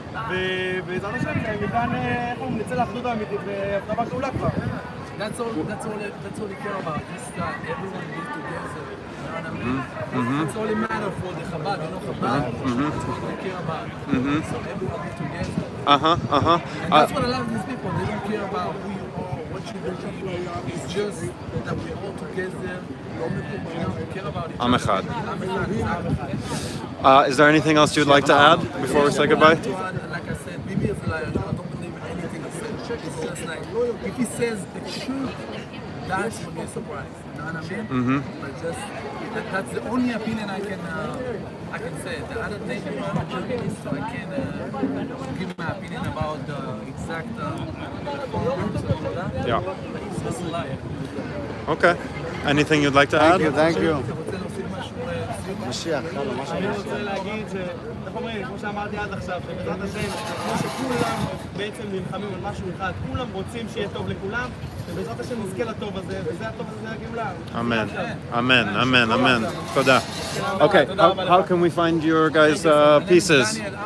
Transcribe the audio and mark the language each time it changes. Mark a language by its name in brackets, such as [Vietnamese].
[Hebrew] ובעזרת השם, מכאן נצא לאחדות האמיתית והבטחה גדולה כבר. [English] That's all they care about. Just everyone be together. You know what I mean? That's all it matters for the Chabad. You know Chabad? That's what they care about. So everyone be together. And that's what I love these people. They don't care about who you are, what you believe. It's just that we're all together. You know, we care about each other. [Hebrew] Am Echad. [English] Is there anything else you'd like to add before we say goodbye? Like I said, Bibi is a liar. I don't believe in anything he said. It's just like, if he says the truth, that's when you're surprised. You know what I mean? But just, that's the only opinion I can say. The other thing, you know, I'm a journalist, so I can give my opinion about the exact forms and all that. Yeah. But he's just a liar. Okay. Anything you'd like to add? Thank you. [Hebrew] אני רוצה להגיד איך אומרים, כמו שאמרתי עד עכשיו, שבעזרת השם, כמו שכולם בעצם נלחמים על משהו אחד, כולם רוצים שיהיה טוב לכולם, ובעזרת השם נזכה לטוב הזה, וזה הטוב הזה, זה הגאולה. [English] Amen. Amen. Amen. Amen. Toda. Okay. How can we find your guys' pieces?